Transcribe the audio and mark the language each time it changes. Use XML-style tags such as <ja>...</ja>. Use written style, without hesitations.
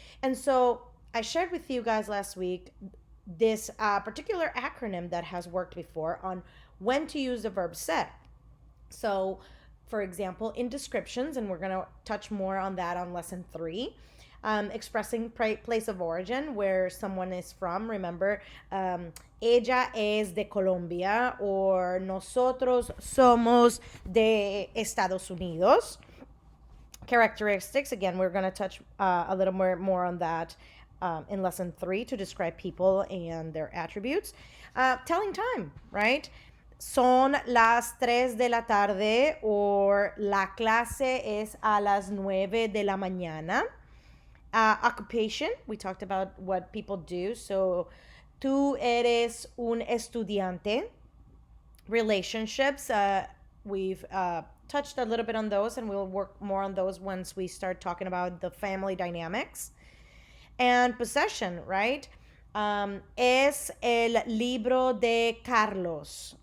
<en>And so, I shared with you guys last week this particular acronym that has worked before on when to use the verb ser. So, for example, in descriptions, and we're going to touch more on that on lesson 3, expressing place of origin, where someone is from.</en> <es>Remember, ella es de Colombia, or nosotros somos de Estados Unidos.</es> <en>Characteristics, again, we're going to touch a little more on that in lesson 3 to describe people and their attributes. Telling time, right?</en> <es>Son las 3 de la tarde, or la clase es a las 9 de la mañana.</es> <en>Occupation, we talked about what people do.</en> <es>So, tú eres un estudiante.</es> <en>Relationships, we've touched a little bit on those, and we'll work more on those once we start talking about the family dynamics. And possession, right?</en> <es>Es el libro de Carlos.</es>